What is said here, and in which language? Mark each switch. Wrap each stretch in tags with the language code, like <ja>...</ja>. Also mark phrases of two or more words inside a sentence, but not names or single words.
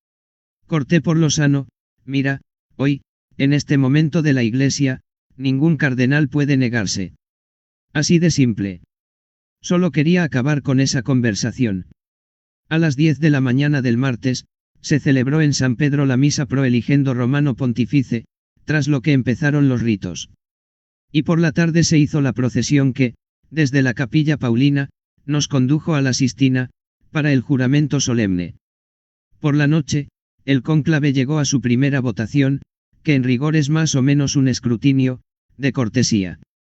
<es>Corté por lo sano, mira, hoy, en este momento de la Iglesia, ningún cardenal puede negarse. Así de simple. Solo quería acabar con esa conversación. A las 10 de la mañana del martes, se celebró en San Pedro la misa</es> <la>pro eligendo romano pontifice,</la> <es>tras lo que empezaron los ritos. Y por la tarde se hizo la procesión que, desde la capilla Paulina, nos condujo a la Sistina, para el juramento solemne. Por la noche, el cónclave llegó a su primera votación, que en rigor es más o menos un escrutinio, de cortesía.</es>